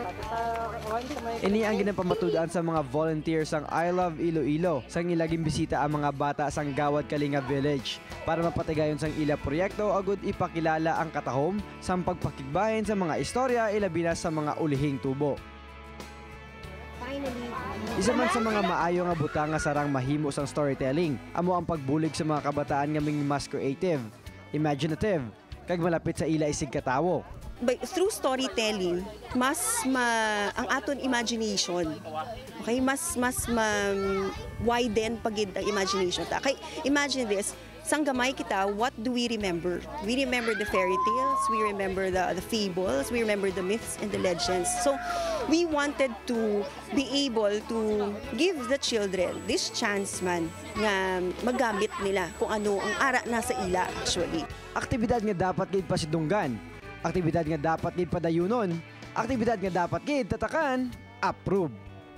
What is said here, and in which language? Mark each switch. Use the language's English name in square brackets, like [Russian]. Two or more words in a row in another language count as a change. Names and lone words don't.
[Hiligaynon] Ini ang ginapamatudan sa mga volunteers ang I Love Iloilo sang ilaging bisita ang mga bata sang Gawad Kalinga Village para mapatigayon sang ila proyekto agud ipakilala ang katahom sang pagpakigbahin sa mga istorya ilabi na sa mga ulihing tubo. Isa man sa mga maayo nga butang nga sarang mahimo sang storytelling, amo ang pagbulig sa mga kabataan nga ming mas creative, imaginative, kag malapit sa ila isig katawo. [English] Through storytelling, [Hiligaynon] ang aton imagination. Okay, mas widen pagid ang imagination ta. [English] Okay, imagine this. [Hiligaynon] Sang gamay kita, [English] what do we remember? We remember the fairy tales, we remember the fables, we remember the myths and the legends. So, we wanted to be able to give the children this chance [Hiligaynon] man nga magamit nila kung ano ang ara na sa ila [English] actually. [Hiligaynon] Aktibidad nga dapat gid pasidunggan, aktibidad nga dapat gid padayunon, aktibidad nga dapat gid tatakan, approve.